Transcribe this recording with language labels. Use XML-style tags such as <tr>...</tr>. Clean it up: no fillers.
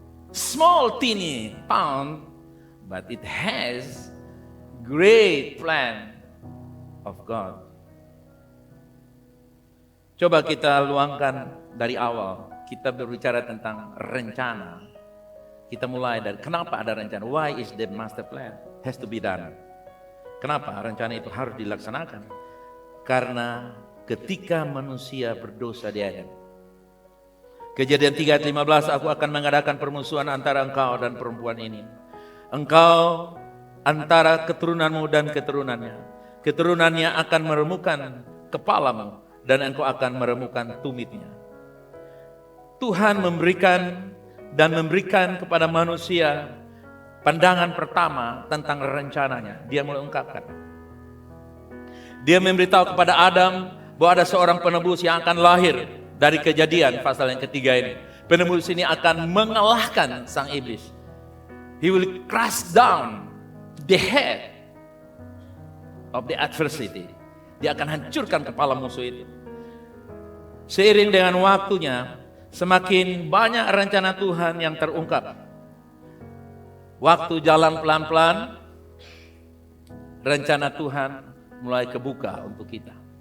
<en>Small teeny town, but it has great plan of God.</en> <id>Coba kita luangkan dari awal, kita berbicara tentang rencana. Kita mulai dari kenapa ada rencana?</id> <en>Why is the master plan has to be done?</en> <id>Kenapa rencana itu harus dilaksanakan? Karena ketika manusia berdosa di Eden. Kejadian 3 ayat 15, aku akan mengadakan permusuhan antara engkau dan perempuan ini. Engkau antara keturunanmu dan keturunannya. Keturunannya akan meremukkan kepalamu dan engkau akan meremukkan tumitnya. Tuhan memberikan kepada manusia pandangan pertama tentang rencananya. Dia mulai ungkapkan. Dia memberitahu kepada Adam bahwa ada seorang penebus yang akan lahir dari Kejadian pasal yang ketiga ini. Penebus ini akan mengalahkan sang iblis.</id> <en>He will crush down the head of the adversity.</en> <id>Dia akan hancurkan kepala musuh itu. Seiring dengan waktunya, semakin banyak rencana Tuhan yang terungkap. Waktu jalan pelan-pelan, rencana Tuhan mulai kebuka untuk kita.</id>